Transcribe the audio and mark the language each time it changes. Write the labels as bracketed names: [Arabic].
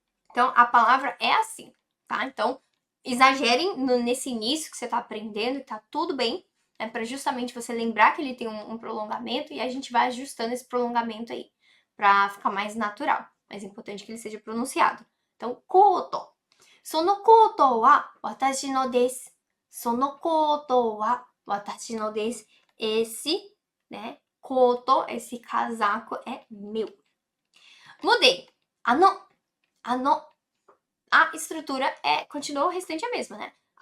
[Portuguese] Então, a palavra é assim, tá? Então, exagerem nesse início que você tá aprendendo, que tá tudo bem. Para justamente você lembrar que ele tem um prolongamento e a gente vai ajustando esse prolongamento aí para ficar mais natural. Mas é importante que ele seja pronunciado. Então, koto. [Japanese] そのコートは私のです.そのコートは私のです. [Portuguese] Esse, né, koto, esse casaco é meu. Mudei. あの A estrutura continua o restante a mesma, né?